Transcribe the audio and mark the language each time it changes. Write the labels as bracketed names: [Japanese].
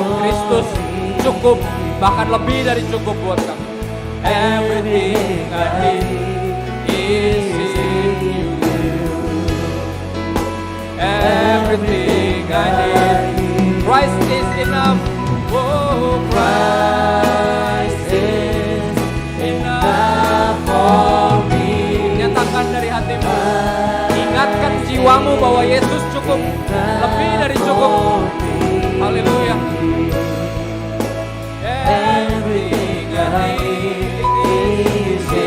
[Indonesian] Kristus cukup, bahkan lebih dari cukup buat kami. [English] Everything I need is in you. Everything I need, Christ is enough. Oh, Christ is enough for me. [Indonesian] Nyatakan dari hatimu, ingatkan jiwamu bahwa Yesus cukup, lebih dari cukup. Haleluya. [English] Everything I need is